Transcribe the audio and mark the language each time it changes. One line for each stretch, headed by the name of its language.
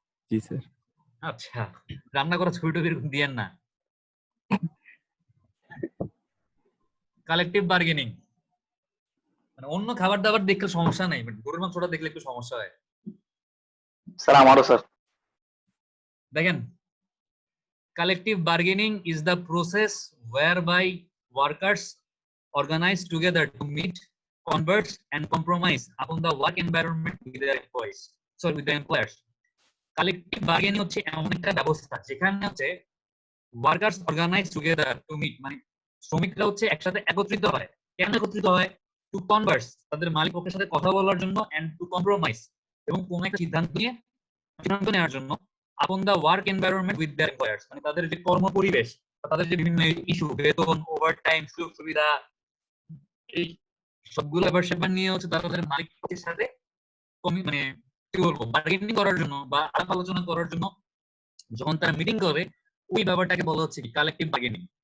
Bangla: জি sir. আচ্ছা, রান্না করা ছবি টবি এরকম দিয়েন না। কালেকটিভ বার্গেনিং, মানে অন্য খাবার দাবার দেখলে সমস্যা নাই, বাট গরুর মাংসটা দেখলে একটু সমস্যা হয়। স্যার আমারও স্যার।
English: দেখেন, collective bargaining is the process whereby workers organize together to meet, converse, and compromise upon the work environment with their employees. Sorry, with the employers.
Bangla: Collective bargaining হচ্ছে এমন একটা ব্যবস্থা যেখানে হচ্ছে
English: workers organize together to meet,
Bangla: মানে শ্রমিকরা হচ্ছে একসাথে একত্রিত হয়। কেন একত্রিত হয়?
English: to converse,
Bangla: তাদের মালিক পক্ষের সাথে কথা বলার জন্য,
English: and to compromise,
Bangla: এবং কোন একটা সিদ্ধান্ত নেওয়ার জন্য,
English: upon the work environment with their employers,
Bangla: মানে তাদের যে কর্ম পরিবেশ, তাদের যে বিভিন্ন ইস্যু, বেতন, ওভারটাইম, সুযোগ সুবিধা, এই সবগুলো ব্যাপার নিয়ে হচ্ছে তাদের মালিকের সাথে মানে কি বলবো বার্গেনিং করার জন্য বা আলাপ আলোচনা করার জন্য যখন তারা মিটিং করে, ওই ব্যাপারটাকে বলা হচ্ছে কি কালেকটিভ বার্গেনিং।